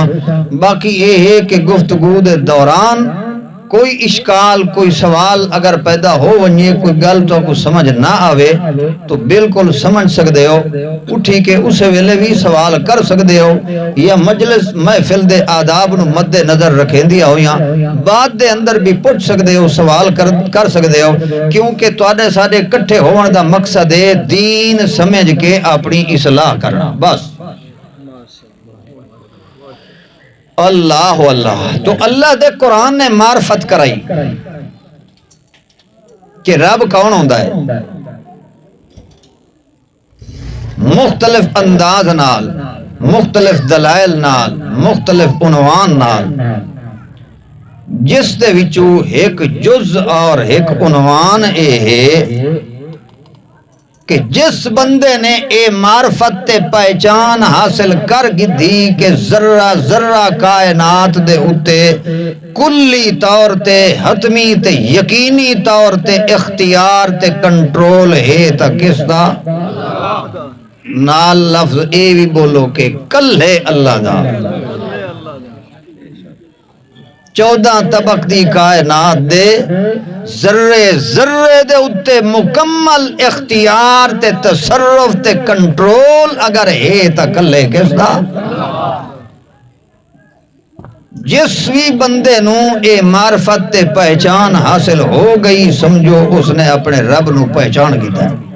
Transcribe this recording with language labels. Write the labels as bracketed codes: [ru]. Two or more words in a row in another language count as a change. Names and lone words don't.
[pa] باقی یہ ہے کہ گفتگو دے دوران کوئی اشکال کوئی سوال اگر پیدا ہو ونجے، کوئی گل تو کو سمجھ نہ آوے تو بالکل سمجھ سکتے ہو، اٹھی کے اسے ویلے بھی سوال کر سکتے ہو، یا مجلس محفل دے آداب نو مد نظر رکھیں دیا ہو یا بعد دے اندر بھی پوچھ سکتے ہو، سوال کر سکتے ہو، کیونکہ تواڈے ساڈے کٹھے ہون دا مقصد ہے دین سمجھ کے اپنی اصلاح کرنا بس۔ اللہ اللہ تو اللہ دے قرآن نے معرفت کرائی کہ رب کون ہوندا ہے، مختلف انداز نال، مختلف دلائل نال، مختلف عنوان نال، جس دے وچوں ایک جز اور ایک عنوان اے ہے کہ جس بندے نے اے معرفت تے پہچان حاصل کر گئی کہ ذرہ ذرہ کائنات دے اتے کلی طور تے حتمی تے یقینی طور تے اختیار تے کنٹرول ہے تا کس دا؟ نال لفظ اے بھی بولو کہ کل ہے اللہ دا۔ 14 طبق دی کائنات دے ذرے ذرے دے اتے مکمل اختیار تے تصرف تے کنٹرول اگر ہے تا کلے کس دا؟ جس بھی بندے نو اے معرفت تے پہچان حاصل ہو گئی سمجھو اس نے اپنے رب نو پہچان کیتا ہے۔